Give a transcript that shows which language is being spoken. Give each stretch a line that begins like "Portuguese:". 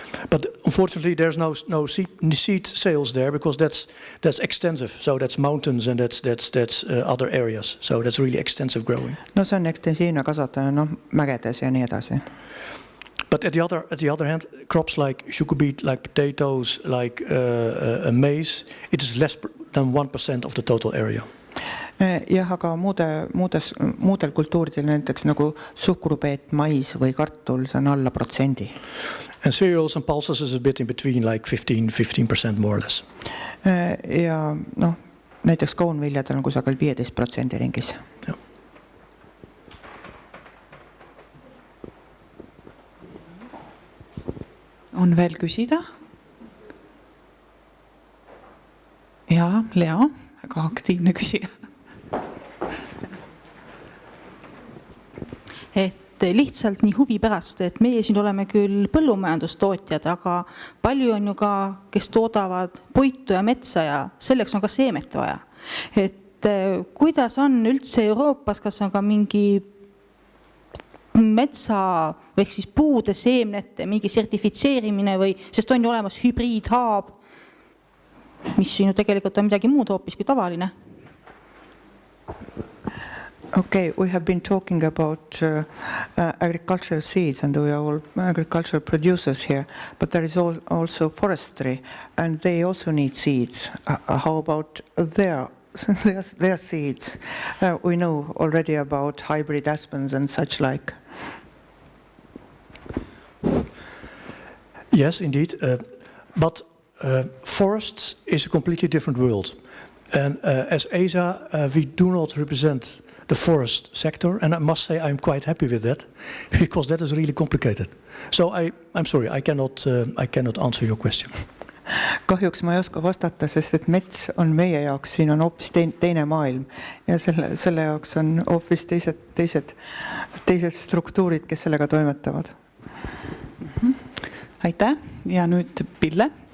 English: But unfortunately, there's no seed sales there because that's extensive. So that's mountains and that's other areas. So that's really extensive growing.
Estonian: No see on ekstensiivne kasvatamine, mägedes ja nii edasi.
English: But at the other hand, crops like sugar beet, like potatoes, like maize, it is less than 1% of the total area.
Estonian: Jah, aga muudel kultuuridel, näiteks nagu suhkrupeet, mais või kartul, see on alla protsendi.
English: And cereals and pulses is a bit in between, like 15% more or less.
Estonian: Ja näiteks koonviljadel on kusagil 15% ringis. Ja. On veel küsida? Ja, Lea, väga aktiivne küsija. Et lihtsalt nii huvi pärast, et meie siin oleme küll põllumajandustootjad, aga palju on ju ka, kes toodavad puitu ja metsa ja selleks on ka seemet vaja. Et kuidas on üldse Euroopas, kas on ka mingi metsa või siis puude seemnete mingi sertifitseerimine või, sest on ju olemas hübriidhaab, mis siin ju tegelikult on midagi muud hoopis kui tavaline.
English: Okay, we have been talking about agricultural seeds and we are all agricultural producers here, but there is also forestry and they also need seeds. How about their seeds? We know already about hybrid aspens and such like. Yes, indeed. But forests is a completely different world. And as ESA, we do not represent the forest sector. And I must say I'm quite happy with that, because that is really complicated. So I'm sorry, I cannot answer your question.
Estonian: Kahjuks ma ei oska vastata, sest et mets on meie jaoks, siin on hoopis teine maailm ja selle jaoks on hoopis teised struktuurid, kes sellega toimetavad. Aitäh ja nüüd Pille.